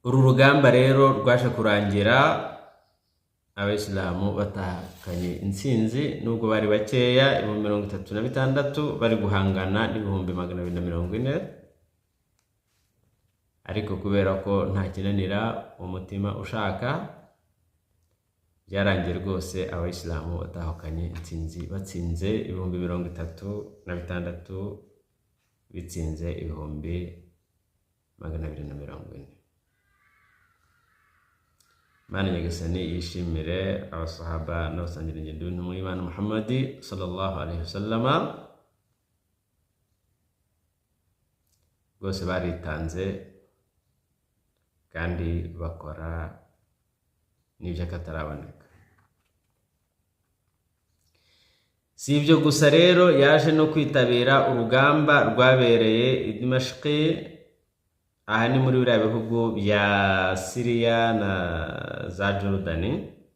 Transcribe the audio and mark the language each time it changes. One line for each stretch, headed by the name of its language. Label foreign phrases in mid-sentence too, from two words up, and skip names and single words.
Kinyarwanda: uru rugamba rero rwaje kurangira abayisilamu batahakanye intsinzi, nubwo bari bakeya 36,000 bari guhangana n'ibihumbi 240, ariko kubera ko nta kinanira umutima ushaka, byarangiye rwose abayisilamu batahukanye intsinzi, batsinze 36,000 bitsinze 240. Mana nyagasani yishimire abasahaba n'abasangira ingendo b'intumwa y'Imana Muhammadi
Arabic: صلى الله عليه وسلم,
Kinyarwanda: rwose baritanze kandi bakora n'ibyo akataraboneka. Si ibyo gusa rero, yaje no kwitabira urugamba rwabereye i Dimashq, aha ni muri biriya bihugu bya Syria na za Jordan.